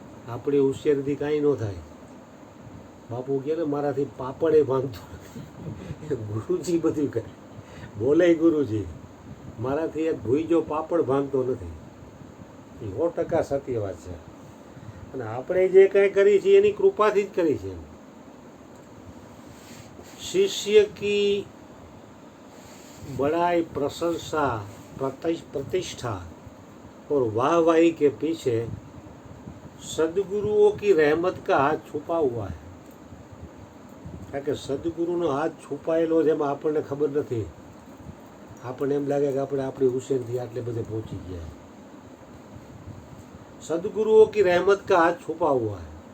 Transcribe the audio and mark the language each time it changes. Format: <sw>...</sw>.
<gu>આપણી હોશિયારીથી કાંઈ ન થાય. બાપુ કહે ને મારાથી પાપડે ભાંગતો નથી. ગુરુજી બધું કરે, બોલે ગુરુજી, મારાથી એક ભૂઈજો પાપડ ભાંગતો નથી. એ 100% સત્ય વાત છે. અને આપણે જે કાંઈ કરી છીએ એની કૃપાથી જ કરી છે.</gu> <hi>शिष्य की बड़ाई, प्रशंसा, प्रतिष्ठा और वाहवाही के पीछे सदगुरुओं की रहमत का हाथ छुपा हुआ है.</hi> <gu>કારણ કે સદગુરુનો હાથ છુપાયેલો છે એમાં આપણને ખબર નથી. આપણને એમ લાગે કે આપણે આપણી હુસેનથી આટલે બધે પહોંચી ગયા.</gu> <hi>સદગુરુઓ की रहमत का हाथ छुपा हुआ है.</hi>